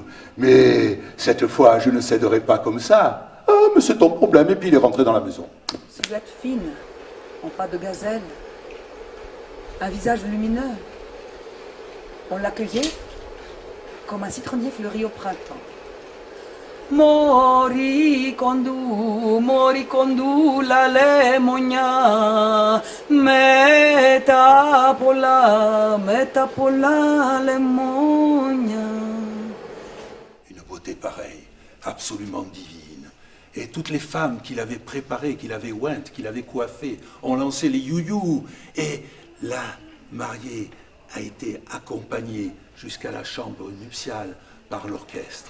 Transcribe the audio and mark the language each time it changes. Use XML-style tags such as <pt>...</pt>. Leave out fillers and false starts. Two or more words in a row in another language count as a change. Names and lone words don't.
<fr>Mais cette fois, je ne céderai pas comme ça. Ah, mais c'est ton problème. Et puis il est rentré dans la maison. Silhouette fine, en pas de gazelle, un visage lumineux. On l'accueillait comme un citronnier fleuri au printemps.</fr> <el>Μωρικοντού, la λεμονιά, με τα πολλά λεμόνια.</el> <fr>Une beauté pareille, absolument divine. Et toutes les femmes qu'il avait préparées, qu'il avait ointes, qu'il avait coiffées, ont lancé les you-you. Et la mariée a été accompagnée jusqu'à la chambre nuptiale par l'orchestre.</fr>